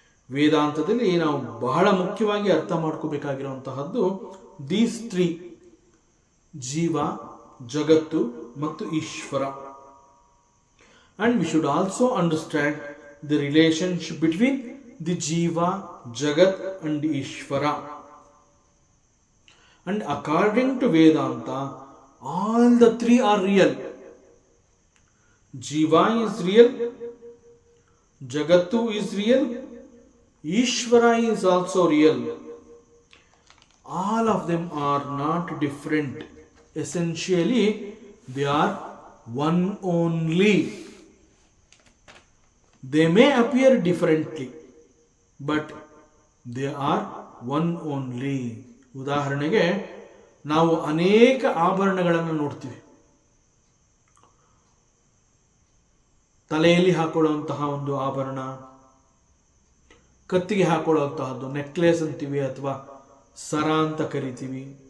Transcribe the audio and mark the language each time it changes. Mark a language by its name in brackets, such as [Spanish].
[Kannada] ವೇದಾಂತದಲ್ಲಿ ನಾವು ಬಹಳ ಮುಖ್ಯವಾಗಿ ಅರ್ಥ ಮಾಡ್ಕೋಬೇಕಾಗಿರುವಂತಹದ್ದು [English] these three: [Kannada] ಜೀವ, ಜಗತ್ತು ಮತ್ತು Ishwara. [English] And we should also understand the relationship between the jiva, jagat and Ishvara. And according to Vedanta, all the three are real. Jiva is real, Jagattu is real, Ishvara is also real. All of them are not different. Essentially, they are one only. They may appear differently, but they are one only. [Kannada] ಉದಾಹರಣೆಗೆ ನಾವು ಅನೇಕ ಆಭರಣಗಳನ್ನು ನೋಡ್ತೀವಿ. ತಲೆಯಲ್ಲಿ ಹಾಕೊಳ್ಳುವಂತಹ ಒಂದು ಆಭರಣ, ಕತ್ತಿಗೆ ಹಾಕೊಳ್ಳುವಂತಹದ್ದು necklace ಅಂತೀವಿ ಅಥವಾ ಸರ ಅಂತ ಕರಿತೀವಿ.